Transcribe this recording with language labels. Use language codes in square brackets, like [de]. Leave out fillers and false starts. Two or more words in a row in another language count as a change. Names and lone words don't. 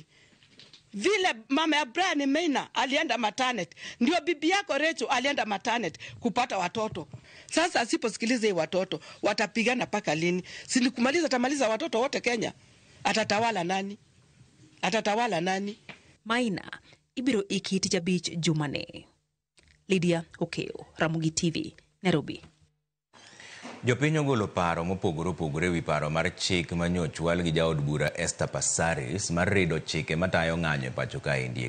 [sw] Vile mama ya Brian Maina alienda maternity, ndio bibi yako Rachel alienda maternity kupata watoto. Sasa asiposikiliza watoto watapigana paka lini? Silikumaliza atamaliza watoto wote Kenya. Atatawala nani? [luo] Maina ibiro ikiti jabich jumane. Lydia Okeo, Ramogi TV, Nairobi. Jopiny ogolo paro mopogore wi paro mar chik manyochwal gi jaod bura Esther Passaris mar rido chike matayo ng'anyo e pacho kaendi.